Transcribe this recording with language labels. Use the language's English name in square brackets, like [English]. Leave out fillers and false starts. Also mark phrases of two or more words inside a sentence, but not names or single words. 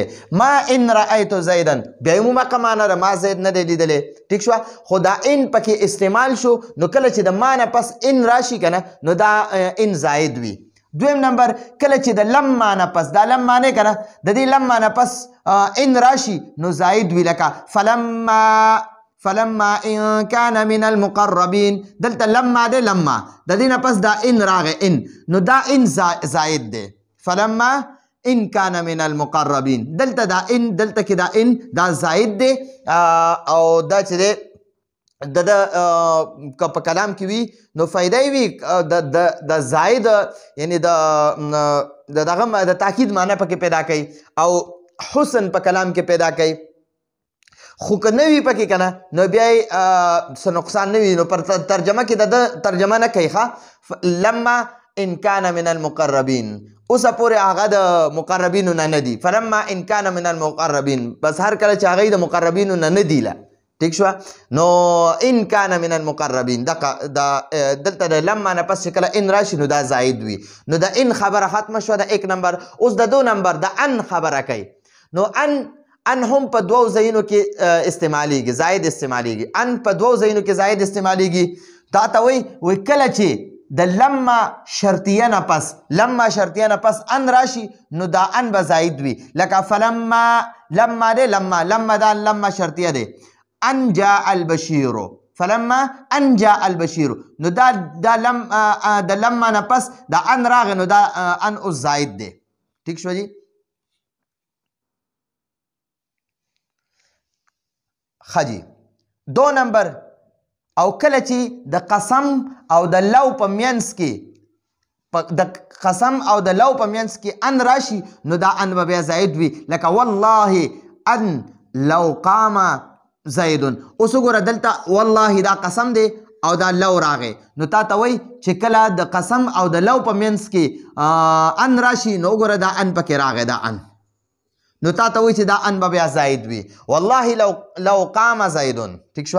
[Arabic] ما ان رأیت زیدن [Pashto] بیا یې مومقه معنا ده، ما زید نه دی لیدلی. ټیک شوه؟ خو دا ان پکې استعمال شو نو کله چې د ما نه پس ان راشي که نه نو دا ان زائد وي. 2 نمبر کله چې د لم معنی پس، دا لم معنی که نه د دې لم معنی پس ان راشي نو زائد وي. [Arabic] لکه فلما ان كان من المقربين، [Pashto] دلته لما دی، لما د دې نه پس دا ان راغی ان، نو دا ان زائد دی. [Arabic] فلما ان کان من المقربین. [Pashto] دلته دا ان دلته کې دا ان دا زائد دی او دا چې دی د که په کلام کې وي نو فایده وي د زائد یعنی د دغه د تاکید معنی پکې پیدا کوي او حسن په کلام کې پیدا کوي. خو که نه وي پکې که نه نو بیا یې څه نقصان نه وي نو پر ترجمه کې د ترجمه نه کوي ښه. [Arabic] لما ان کان من المقربین [Pashto] اوسه پورې هغه د مقربینو نه نه دي. [Arabic] فلما ان کان من المقربین [Pashto] بس هر کله چې هغه د مقربینو نه نه دي ٹھیک شو. نو [Arabic] ان کان من المقربین [Pashto] دلته د لما نه پس چې کله ان راشي نو دا زائد وي نو د ان خبره ختمه شوه د 1 نمبر. اوس د 2 نمبر د ان خبره کوي. نو ان هم په دوو ځایونو کې استعمالیږي زائد استعمالیږي. ان په دوو ځایونو کې زائد استعمالیږي. دا ته وایي کله چې د لما شرطیه نه پس ان راشي نو دا ان به زائد وي. لکه فلما لما دی لما دا لما شرطیه دی. [Arabic] ان جاء البشیر فلما ان جاء البشیر [Pashto] نو دا د لما نه پس دا ان راغی نو دا ان اوس زائد دی. ٹھیک شو جی. خجی 2 نمبر او کله چې د قسم او د لو په منځ کې ان راشي نو دا ان به بیا زائد وي. [Arabic] لکه والله ان لو قام زید. [Pashto] اوس وګوره دلته والله دا قسم دی او دا لو راغی نو تا ته وایي چې کله د قسم او د لو په منځ کې ان راشي نو وګوره دا ان پکې راغی دا ان نو تا ته وایي چې دا ان به بیا زائد وي. [Arabic] والله لو قام زیدون. [Pashto] ٹھیک شوه.